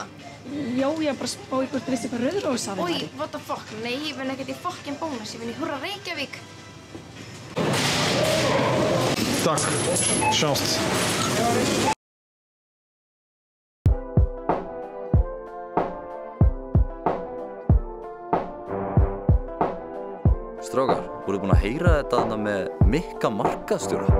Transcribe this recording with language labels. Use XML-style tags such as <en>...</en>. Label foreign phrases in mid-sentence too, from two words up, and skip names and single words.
<is>Já, ég er bara að spá ykkur til þessi bara Rauðrós að</is> <en>Oj, what the fuck?</en> <is>Nei, ég vinn ekkert í fucking bónus, ég vinn í Hurra Reykjavík. Takk, sjáumst. Strákar, voruð búin að heyra þetta þarna með Mikka markaðsstjóra?</is>